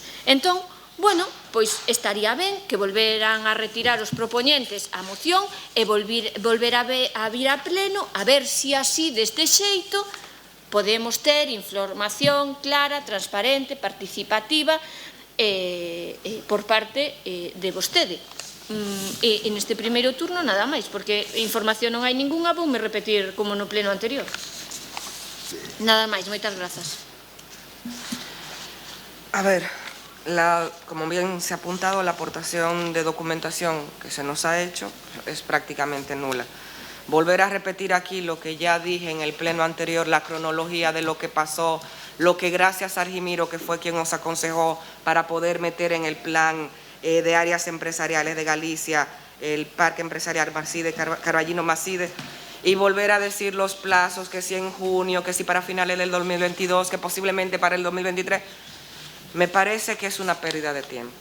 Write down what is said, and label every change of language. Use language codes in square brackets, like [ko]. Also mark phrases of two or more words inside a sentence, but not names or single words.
[gl] Entón, bueno, pois estaría ben que volveran a retirar os propoñentes a moción e volver a vir a pleno, a ver se así, deste xeito, podemos ter información clara, transparente, participativa, por parte de vostede. E neste primeiro turno nada máis, porque información non hai ningunha, voume repetir como no pleno anterior. Nada máis, moitas grazas. [es] A ver, como bien se ha apuntado, la aportación de documentación que se nos ha hecho es prácticamente nula. Volver a repetir aquí lo que ya dije en el pleno anterior, la cronología de lo que pasó, lo que gracias a Argimiro, que fue quien nos aconsejó para poder meter en el plan de áreas empresariales de Galicia, el parque empresarial Maside, Carballino Maside, y volver a decir los plazos, que si en junio, que si para finales del 2022, que posiblemente para el 2023, me parece que es una pérdida de tiempo.